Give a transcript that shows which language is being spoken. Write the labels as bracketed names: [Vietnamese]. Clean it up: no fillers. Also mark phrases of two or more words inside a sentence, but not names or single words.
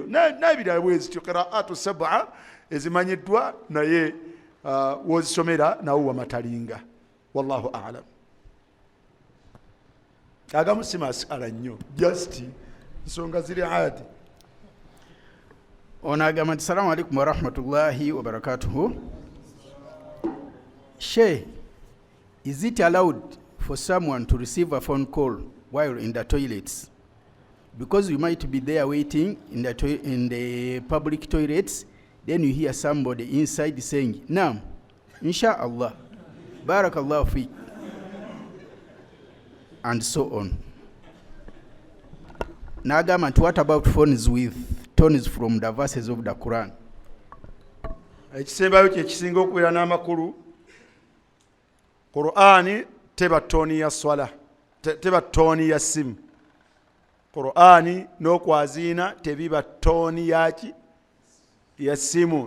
[Ganda] N'ebirala bwe zityo [Arabic] القراءات السبع [Ganda] ezimanyiddwa, naye wozisomera nawo wamatalinga. Wallahu a'lam. Agamu si masala nnyo, just nsonga ziri adi. Ono agamba nti [Arabic] السلام عليكم ورحمة الله وبركاته. [English] Sheikh, is it allowed for someone to receive a phone call while in the toilets? Because you might be there waiting in the public toilets, then you hear somebody inside saying, [Arabic] نعم إن شاء الله بارك الله فيك, [English] and so on. Nagama, what about phones with tones from the verses of the Quran? [Ganda] Ekisembayo kye kisinga okubeera n'amakulu. Qur'ani teba toni ya swala, teba toni ya simu. Qur'ani n'okwaziina tebiba toni yaki? Ya simu.